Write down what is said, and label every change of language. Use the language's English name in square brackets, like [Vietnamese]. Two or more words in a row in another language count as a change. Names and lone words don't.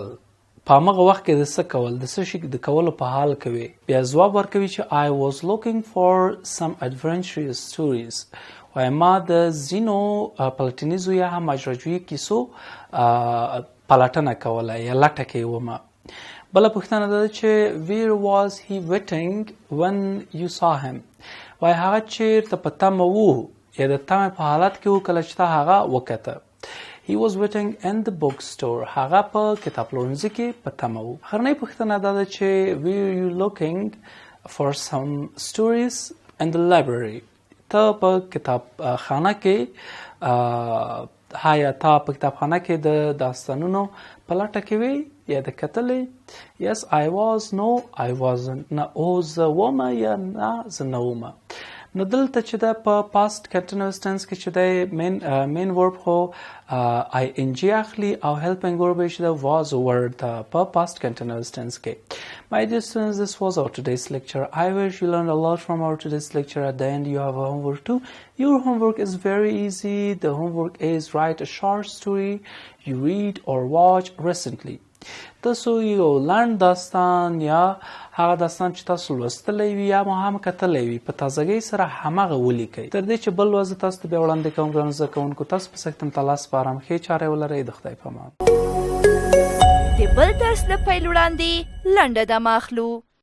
[Pashto] په همغه وخت کې د څه کول، د څه شي د کولو په حال کې وي. بیا ځواب ورکوي چې [English] I was looking for some adventurous stories. [Pashto] وایي ما د ځینو پلټنیزو یا هم ماجراجویي کیسو پلټنه کوله یا لټه کې ومه. بله پوښتنه ده چې [English] where was he waiting when you saw him؟ [Pashto] وایي هغه چیرته په تمه وو یا د تمې په حالت کې وو کله چې تا هغه وکته. [English] He was waiting in the bookstore. [Pashto] هغه په کتاب پلورنځي کې په تمه وو. اخرنۍ پوښتنه دا ده چې [English] were you looking for some stories in the library؟ [Pashto] ته په کتاب خانه کې تا په کتابخانه کې د داستانونو په لټه کې وې یا د کتلې؟ [English] Yes I was. No I wasn't. [Pashto] نه او زه ومه یا نه زه نه ومه. نو دلته چې ده په [English] past continuous tense [Pashto] کې چې دی [English] main verb [Pashto] خو ing اخلي او [English] helping verb [Pashto] چې ده [English] was word [Pashto] ده په [English] past continuous tense [Pashto] کې. [English] My dear students, this was our today's lecture. I wish you learned a lot from our today's lecture. At the end you have a homework too. Your homework is very easy. The homework is write a short story you read or watch recently. [Pashto] تاسو یو لنډ داستان یا هغه داستان چې تاسو لوستلی وي یا مو هم کتلی وي په تازګۍ سره همغه ولیکئ. تر دې چې بل ورځ تاسو ته بیا وړاندې کوم ګرانو زده کوونکو، تاسو په سکتم ته لاس سپارم. ښې چارې ولرئ. د خدای په امان. د بل درس له پیل وړاندې لنډه دمه اخلو.